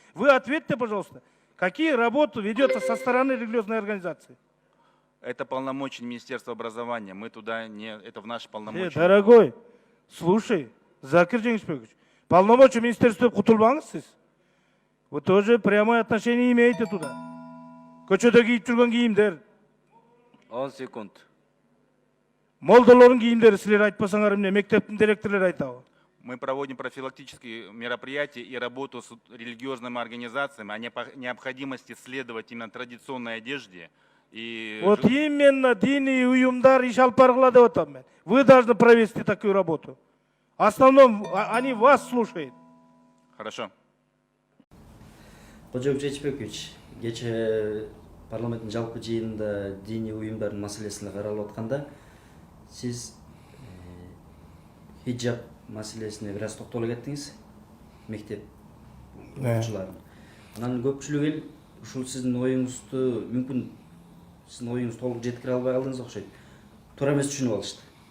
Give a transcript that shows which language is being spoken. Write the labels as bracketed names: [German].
[Russian] Вы ответьте, пожалуйста, какие работы ведется со стороны религиозной организации? Это полномочия Министерства образования. Мы туда не... Это в наши полномочия. Дорогой, слушай, Закир Жеңишбекович, полномочия Министерства [Kyrgyz] кутулбаңыз сиз. [Russian] Вы тоже прямое отношение имеете туда. [Kyrgyz] Көчөдө кийип жүргөн кийимдер. [Russian] 10 секунд. [Kyrgyz] Молдолордун кийимдери силер айтпасаңар эмне, мектептин директорлору айтабы? [Russian] мы проводим профилактические мероприятия и работу с религиозными организациями о необходимости следовать именно традиционной одежде. И Вот именно [Kyrgyz] дини уюмдар иш алып баргыла деп атам мен. [Russian] Вы должны провести такую работу. В основном они вас слушают. Хорошо. [Kyrgyz] Кожобек Жетишбекович, кече парламенттин жалпы жыйынында диний уюмдардын маселесин каралып атканда сиз хиджаб маселесине бир аз токтоло кеттиңиз. Мектеп окуучуларын. Анан көпчүлүк эл ушул сиздин оюңузду мүмкүн сиздин оюңузду толук жеткире албай калдыңыз окшойт. Туура эмес түшүнүп алышты.